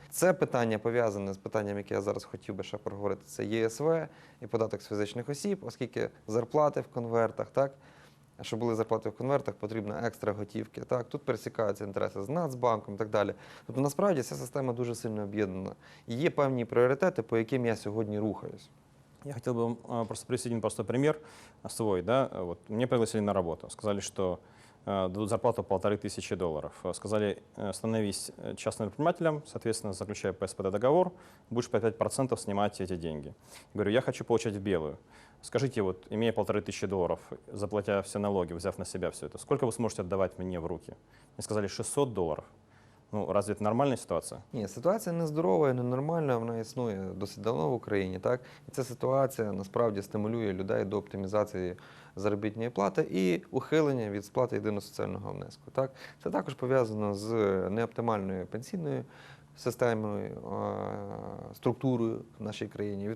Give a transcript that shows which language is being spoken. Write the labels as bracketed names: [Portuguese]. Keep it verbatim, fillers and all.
[Ukrainian] Це питання пов'язане з питанням, яке я зараз хотів би ще проговорити, це ЄСВ і податок з фізичних осіб, оскільки зарплати в конвертах, так? Щоб були зарплати в конвертах, потрібно екстра готівки. Так, тут пересікаються інтереси з Нацбанком і так далі. Тобто, насправді, ця система дуже сильно об'єднана. І є певні пріоритети, по яким я сьогодні рухаюсь. [Russian] Я хотел бы вам просто привести один просто пример свой. Да? Вот, меня пригласили на работу. Сказали, что зарплату полторы тысячи долларов. Сказали, становись частным предпринимателем, соответственно, заключая по СПД договор, будешь по пять процентов снимать эти деньги. Говорю, я хочу получать в белую. Скажите, вот, имея полторы тысячи долларов, заплатя все налоги, взяв на себя все это, сколько вы сможете отдавать мне в руки? Мне сказали, шестьсот долларов. Ну, разве это [Ukrainian] нормальна ситуація? Ні, ситуація нездорова, ненормальна, вона існує досить давно в Україні, так? І ця ситуація насправді стимулює людей до оптимізації заробітної плати і ухилення від сплати єдиного соціального внеску, так? Це також пов'язано з неоптимальною пенсійною системою, структурою в нашій країні.